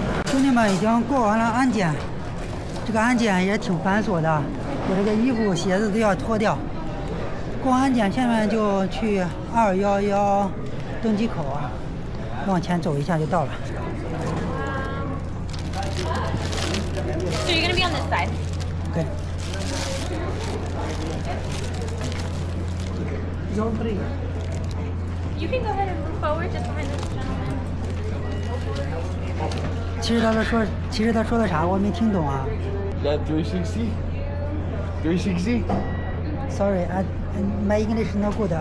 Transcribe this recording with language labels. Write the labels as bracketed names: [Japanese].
[Chinese] 兄弟们已经过完了安检，这个安检也挺繁琐的，我这个衣服鞋子都要脱掉。过完安检，下面就去211登机口啊，往前走一下就到了。 [English] So you're gonna be on this side. Okay. You can go ahead and move forward just behind this gentleman. [Chinese] 其实他说的啥我没听懂啊。 [English] That 360? 360? Sorry, my English is not good.